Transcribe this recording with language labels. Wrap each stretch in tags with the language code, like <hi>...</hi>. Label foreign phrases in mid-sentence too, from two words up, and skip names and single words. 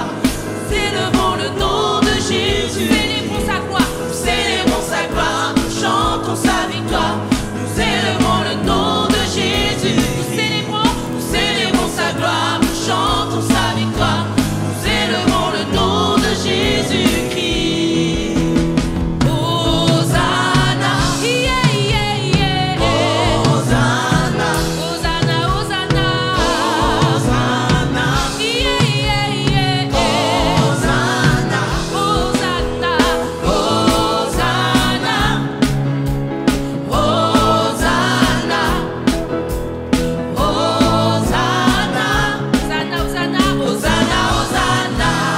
<fr>Nous élevons le nom de Jésus. Nous célébrons sa gloire, nous chantons sa victoire. Nous élevons le nom de Jésus. Nous célébrons sa gloire, nous chantons sa victoire. Nous élevons le nom de Jésus-Christ.</fr> <en>Hosanna, yeah, yeah, yeah.</en> <fr>Hosanna, Hosanna, Hosanna, Hosanna,</fr> <en>yeah, yeah, yeah.</en> <fr>Hosanna, Hosanna, Hosanna, Hosanna, Hosanna, Hosanna, Hosanna, Hosanna.</fr>